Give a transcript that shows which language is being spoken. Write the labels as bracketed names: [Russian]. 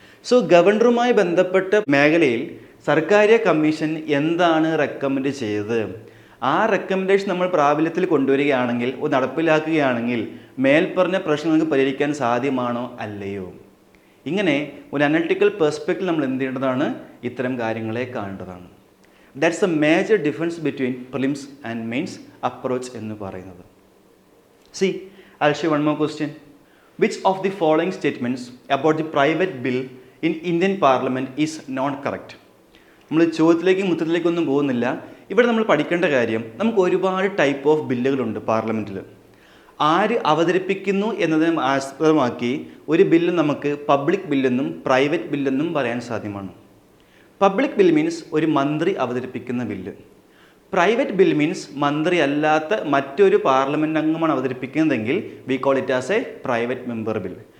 [Malayalam] So ഗവർണറുമായി ബന്ധപ്പെട്ട മേഖലയിൽ Sarkaria commission എന്താണ് റെക്കമെൻഡ് ചെയ്തത്, ആ റെക്കമെൻഡേഷൻ നമ്മൾ പ്രാബല്യത്തിൽ കൊണ്ടുവരികയാണെങ്കിൽ നടപ്പിലാക്കുകയാണെങ്കിൽ മേൽപ്പറഞ്ഞ പ്രശ്നങ്ങൾക്ക് പരിഹരിക്കാൻ സാധ്യമാണോ അല്ലയോ? ഇങ്ങനെ ഒരു അനലിറ്റിക്കൽ പെർസ്പെക്റ്റീവ് നമ്മൾ എന്ത് ചെയ്യേണ്ടതാണ്? ഇത്തരം കാര്യങ്ങളെ കാണേണ്ടതാണ്. [English] that's a major difference between prelims and mains approach [Malayalam] എന്ന് പറയുന്നത്. [English] C, I'll show one more question. Which of the following statements about the private bill in Indian Parliament is not correct? [Malayalam] നമ്മൾ ചോദ്യത്തിലേക്കും ഉത്തരത്തിലേക്കൊന്നും പോകുന്നില്ല. ഇവിടെ നമ്മൾ പഠിക്കേണ്ട കാര്യം, നമുക്ക് ഒരുപാട് ടൈപ്പ് ഓഫ് ബില്ലുകളുണ്ട് പാർലമെൻറ്റിൽ. ആര് അവതരിപ്പിക്കുന്നു എന്നതിനെ ആസ്പദമാക്കി ഒരു ബില്ല് നമുക്ക് പബ്ലിക് ബില്ലെന്നും പ്രൈവറ്റ് ബില്ലെന്നും പറയാൻ സാധ്യമാണ്. പബ്ലിക് ബിൽ മീൻസ് ഒരു മന്ത്രി അവതരിപ്പിക്കുന്ന ബില്ല്. പ്രൈവറ്റ് ബിൽ മീൻസ് മന്ത്രി അല്ലാത്ത മറ്റൊരു പാർലമെൻറ്റ് അംഗമാണ് അവതരിപ്പിക്കുന്നതെങ്കിൽ [English] We call it as a private member bill.